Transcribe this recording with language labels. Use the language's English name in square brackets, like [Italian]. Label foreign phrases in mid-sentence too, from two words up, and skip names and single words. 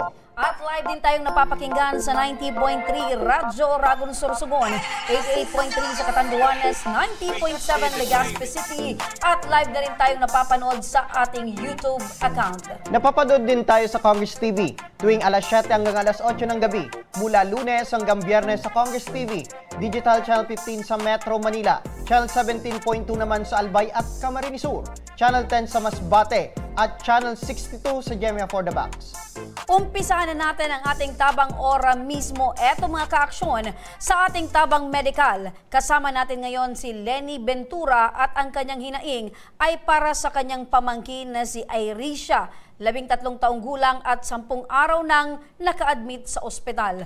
[Filipino] At live din tayong napapakinggan sa 90.3 Radyo Ragon Sorsogon, 88.3 sa Catanduanes, 90.7 Legazpi City, at live na rin tayong napapanood sa ating YouTube account. Napapanood din tayo sa Congress TV tuwing alas 7 hanggang alas 8 ng gabi, mula Lunes hanggang Biyernes sa Congress TV, Digital Channel 15 sa Metro Manila, Channel 17.2 naman sa Albay at Camarines Sur, Channel 10 sa Masbate, at Channel 62 sa Gemia for the Box. Umpisahan na natin ang ating tabang ora mismo. Eto mga kaaksyon sa ating tabang medical. Kasama natin ngayon si Lenny Ventura at ang kanyang hinaing ay para sa kanyang pamangkin na si Irisha, 13 taong gulang at 10 araw nang naka-admit sa ospital.